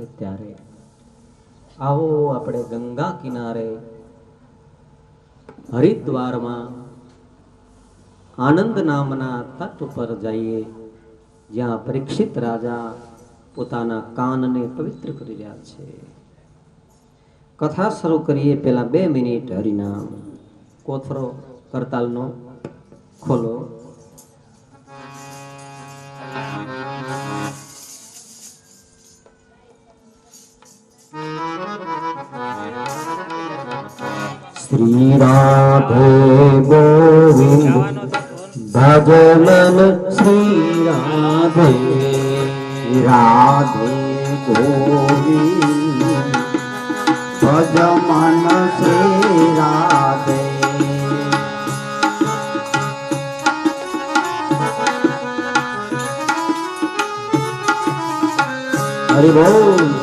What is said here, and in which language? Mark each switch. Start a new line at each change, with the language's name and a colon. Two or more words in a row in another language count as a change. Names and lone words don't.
Gujarati: ત્યારે આવો આપણે ગંગા કિનારે હરિદ્વારમાં આનંદ નામના તટ ઉપર જઈએ, જ્યાં પરીક્ષિત રાજા પોતાના કાનને પવિત્ર કરી રહ્યા છે। કથા શરૂ કરીએ પહેલા 2 મિનિટ હરિનામ કોથરો કરતાલનો ખોલો।
Hindi: श्री राधे गोविंद भज मन श्री राधे राधे गोविंद भज मन श्री राधे.
Gujarati: હરિ બોલ.